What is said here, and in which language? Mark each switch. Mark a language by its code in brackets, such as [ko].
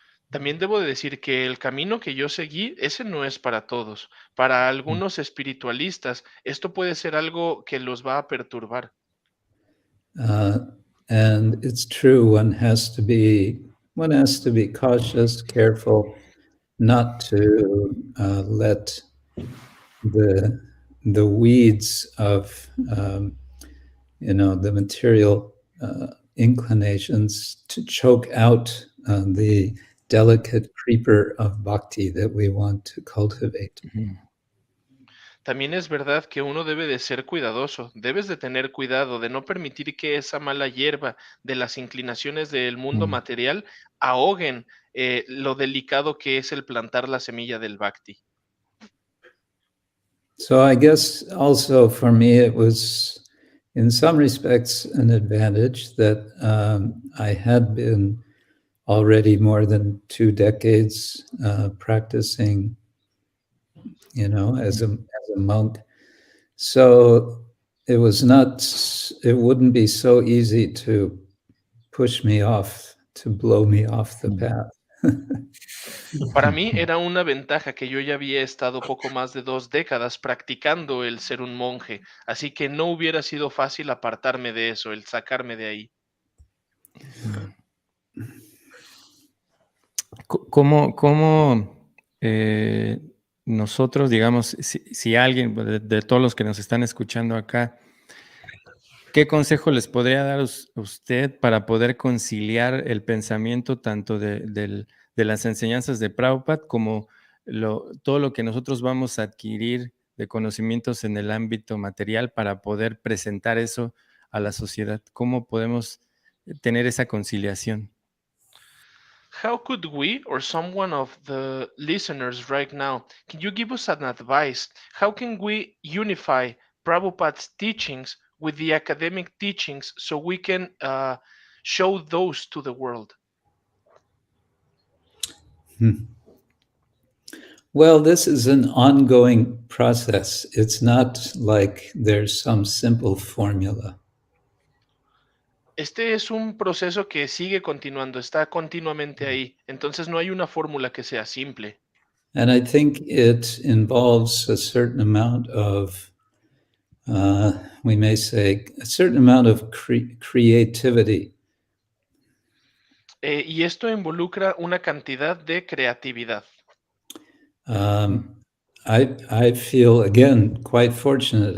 [es] También debo de decir que el camino que yo seguí, ese no es para todos. Para algunos espiritualistas, esto puede ser algo que los va a perturbar. [en] And it's true, one has to be cautious, careful, not to let the weeds of the material inclinations to choke out the delicate creeper of bhakti that we want to cultivate. [es] También es verdad que uno debe de ser cuidadoso, debes de tener cuidado de no permitir que esa mala hierba de las inclinaciones del mundo material ahoguen lo delicado que es el plantar la semilla del Bhakti. [en] So I guess also for me it was, in some respects, an advantage that I had been already more than 2 decades practicing, as a monk. So it wouldn't be so easy to push me off, to blow me off the path. [es] Para mí era una ventaja que yo ya había estado poco más de 2 décadas practicando el ser un monje, así que no hubiera sido fácil apartarme de eso, el sacarme de ahí. ¿Cómo nosotros, digamos, si alguien de todos los que nos están escuchando acá, qué consejo les podría dar usted para poder conciliar el pensamiento tanto de las enseñanzas de Prabhupada como todo lo que nosotros vamos a adquirir de conocimientos en el ámbito material para poder presentar eso a la sociedad? ¿Cómo podemos tener esa conciliación? [en] How could we, or someone of the listeners right now, can you give us an advice? How can we unify Prabhupada's teachings with the academic teachings so we can show those to the world? Well, this is an ongoing process. It's not like there's some simple formula. [es] Este es un proceso que sigue continuando, está continuamente ahí. Entonces no hay una fórmula que sea simple. [en] And I think it involves a certain amount of, we may say, a certain amount of creativity. [es] Y esto involucra una cantidad de creatividad. [en] I feel, again, quite fortunate.